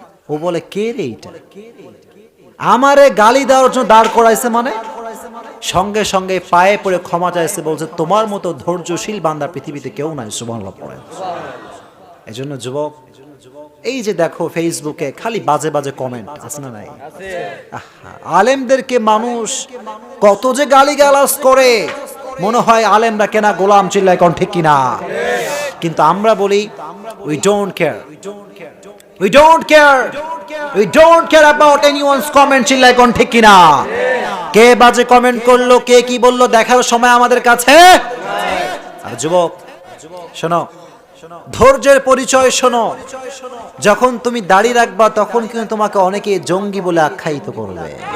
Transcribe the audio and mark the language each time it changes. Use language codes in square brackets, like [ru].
[bn] ও বলে কে রে এইটা, আমারে গালি দেওয়ার জন্য দাঁড় করাইছে, মানে সঙ্গে সঙ্গে পায়ে পড়ে ক্ষমা চাইছে, বলছে তোমার মতো ধৈর্যশীল বান্দা পৃথিবীতে কেউ নাই, সুবহানাল্লাহ পড়েন। এজন্য যুবক, এই যে দেখো ফেসবুকে খালি বাজে বাজে কমেন্ট, আছে না নাই? আলেমদেরকে মানুষ কত যে গালিগালাজ করে, মনে হয় আলেমরা কেনা গোলাম, চিল্লায় কোন ঠিক কিনা? কিন্তু আমরা বলি [en] we don't care, we don't care, we don't care about anyone's comment, [bn] চিল্লায় কোন ঠিক কিনা? কে বাজে কমেন্ট করলো, কে কি বললো দেখার সময় আমাদের কাছে। আর যুবক শোনো, ধৈর্যের পরিচয় শোনো, যখন তুমি দাড়ি রাখবা তখন কিন্তু তোমাকে অনেকে জঙ্গি বলে আখ্যায়িত করবে।